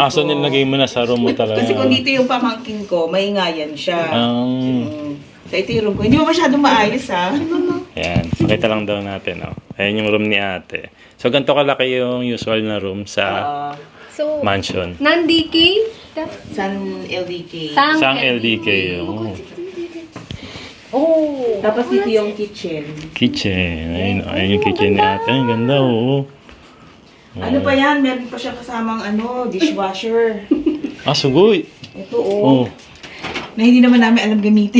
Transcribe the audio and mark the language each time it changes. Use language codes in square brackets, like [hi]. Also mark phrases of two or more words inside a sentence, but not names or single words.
[tl] Ah, so nilagay mo na sa room mo talaga. Kasi kung dito yung pamangkin ko, maingayan siya. So ito yung room ko. Hindi mo masyadong maayos ha. Ayan, pakita lang daw natin. Oh. Ayan yung room ni ate. So, ganito kalaki yung usual na room sa So, mansion. non-DK? San LDK. Sang LDK. Oh. Tapos dito yung kitchen. Kitchen. Ayun, ayun yung kitchen ni ate. Ang ganda, oh. Ano pa yan? Meron pa siya kasamang dishwasher. Ah, sugoy. Ito Oh, Na hindi naman namin alam gamitin.